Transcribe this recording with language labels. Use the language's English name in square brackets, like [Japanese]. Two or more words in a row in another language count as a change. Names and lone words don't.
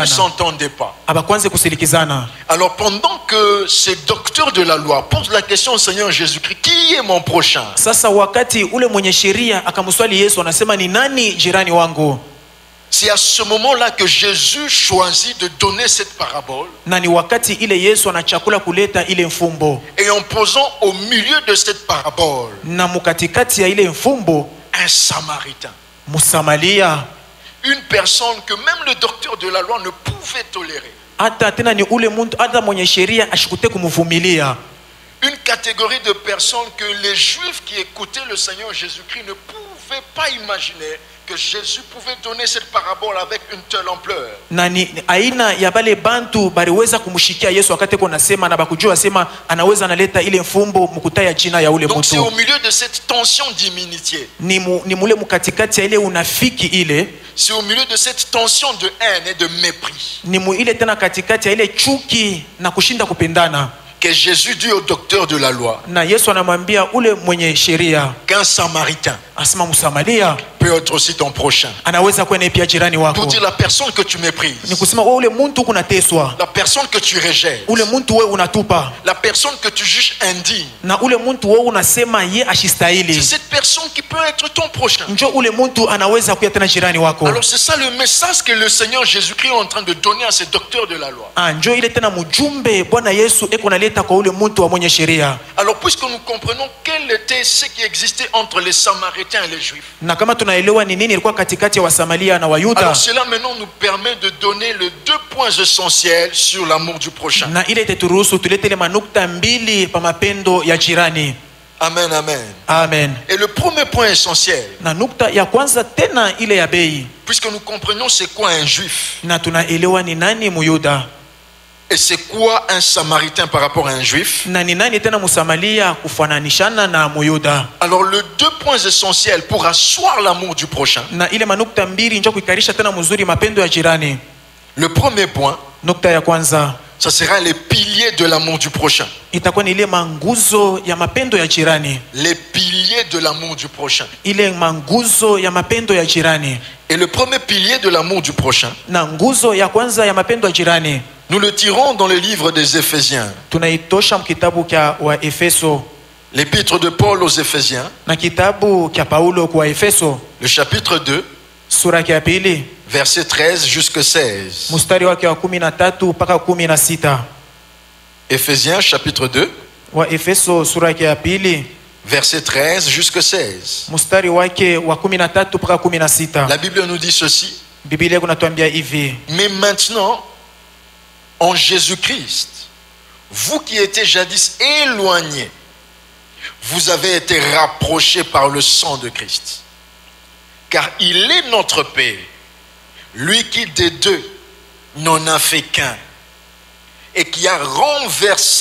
[French] s'entendaient pas. [Swahili] abakwanze kusilikizana. [French] Alors pendant que ces docteurs de la loi posent la question au Seigneur Jésus-Christ, qui est mon prochain? [Swahili] Sasa wakati ule mwenye sheria akamswali Yesu, anasema ni nani jirani wangu? [French] C'est à ce moment-là que Jésus choisit de donner cette parabole. [Swahili] Na ni wakati ile Yesu anachakula kuleta ile mfumbo, [French] Et en posant au milieu de cette parabole [Swahili] na mukatikati ya ile mfumbo [French] un Samaritain, [Swahili] Msamaria, [French] une personne que même le docteur de la loi ne pouvait tolérer, [Swahili] hata tena ni ule muntu hata mwenye sheria ashikute kumvumilia, [French] une catégorie de personnes que les Juifs qui écoutaient le Seigneur Jésus-Christ ne pouvaient pas imaginer que Jésus pouvait donner cette parabole avec une telle ampleur. [Swahili] na ni aina ya bale bantu baliweza kumshikia Yesu wakati ko nasema na bakujua sema anaweza analeta ile mfumbo mukutaya jina ya ule [French] Donc c'est au [Swahili] mtu. [French] milieu de cette tension d'immunité, [Swahili] Ni mule mukatikati ya ile unafiki ile, [French] c'est au milieu de cette tension de haine et de mépris [Swahili] ni mu ile tena katikati ya ile chuki na kushinda kupendana, [French] que Jésus dit au docteur de la loi [Swahili] na Yesu anamwambia ule mwenye sheria, [French] qu'un Samaritain [Swahili] asema Msamaria [French] peut être aussi ton prochain. [Swahili] anaweza kuwa naye pia jirani [French] Pour [Swahili] wako. [French] dire la personne que tu [Swahili] Ni [French] méprises, [Swahili] kusema wewe ule muntu kunateswa, [French] la personne que tu rejettes, [Swahili] ule muntu wewe unatupa, [French] la personne que tu juges indigne, [Swahili] na ule muntu wewe unasema ye [French] c'est [Swahili] ashistahili, [French] cette personne qui peut être ton prochain. [Swahili] njo ule muntu anaweza kuwa tena jirani wako. [French] Alors c'est ça le message que le Seigneur Jésus-Christ est en train de donner à ces docteurs de la loi. [Swahili] Njo ile tena mjumbe Bwana Yesu eko naleta kwa ule muntu wa mwenye sheria. [French] Alors puisque nous comprenons quel était ce qui existait entre les Samaritains et les Juifs, [Swahili] Na kama tunaelewa ni nini ilikuwa katikati ya Wasamaria na Wayuda, [French] alors cela maintenant nous permet de donner les deux points essentiels sur l'amour du prochain. [Swahili] na ile iteturuhusu tulete ile manukta mbili pa mapendo ya jirani. Amen, amen. Amen. [French] Et le premier point essentiel, [Swahili] Na nukta ya kwanza tena ile ya bei, [French] puisque nous comprenons c'est quoi un Juif [Swahili] na tunaelewa ni nani Muyuda [French] et c'est quoi un Samaritain par rapport à un Juif, [Swahili] na ni nani tena Msamaria kufananishana na Muyuda. [French] alors les deux points essentiels pour asseoir l'amour du prochain. [Swahili] Na ile manukta mbili njo kuikarisha tena mzuri mapendo ya jirani. [French] Le premier point, [Swahili] Nukta ya kwanza [French] ça sera les piliers de l'amour du prochain. [Swahili] itakuwa ni ile manguzo ya mapendo ya jirani, [French] Les piliers de l'amour du prochain. [Swahili] ile manguzo ya mapendo ya jirani. [French] Et le premier pilier de l'amour du prochain, [Swahili] Na nguzo ya kwanza ya mapendo ya jirani [French] nous le tirons dans le livre des Éphésiens, [Swahili] tunaitosha mkitabu kya wa Efeso, [French] l'épître de Paul aux Éphésiens, [Swahili] na kitabu kya Paulo kwa Efeso [French] le chapitre 2, [Swahili] sura ya pili [French] verset 13 jusqu'à 16. [Swahili] mstari wake wa 13 mpaka 16. [French] Éphésiens chapitre 2, [Swahili] Wa Efeso sura yake ya pili [French] verset 13 jusqu'à 16. [Swahili] mstari wake wa 13 mpaka 16. [French] La Bible nous dit ceci. [Swahili] Biblia kunatuambia hivi: [French] Mais maintenant, en Jésus-Christ, vous qui étiez jadis éloignés, vous avez été rapprochés par le sang de Christ. Car il est notre paix, lui qui des deux n'en a fait qu'un, et qui a renversé